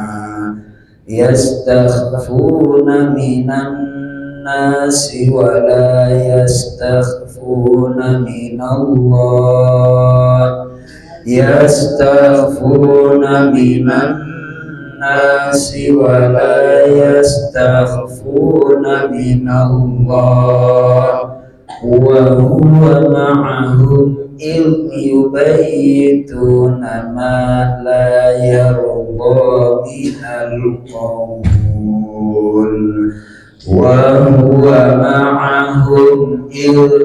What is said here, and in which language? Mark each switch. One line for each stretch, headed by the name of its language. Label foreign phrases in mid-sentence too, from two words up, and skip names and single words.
Arabic: يستخفون من الناس ولا يستخفون من الله. يستخفون من الناس ولا يستخفون من الله. وهو معهم إذ يبيتون ما لا يرضى من القول وهو معهم إذ